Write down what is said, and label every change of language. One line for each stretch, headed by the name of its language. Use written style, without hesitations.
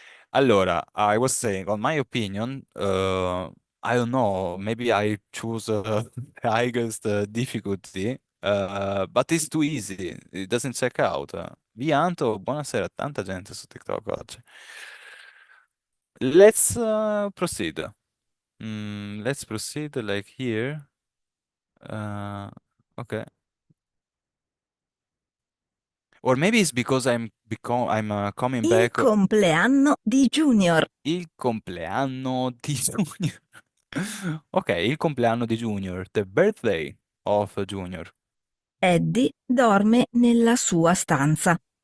English: Allora, I was saying, on my opinion, I don't know, maybe I choose the highest difficulty, but it's too easy. It doesn't check out.
Italian: Vianto, buonasera, tanta gente su TikTok oggi.
English: Let's proceed. Let's proceed like here. Okay. Or maybe it's because I'm coming
Italian: Il
English: back
Italian: compleanno di Junior. il compleanno di Junior. Ok, il compleanno di Junior,
English: the birthday of Junior.
Italian: Eddie dorme nella sua stanza.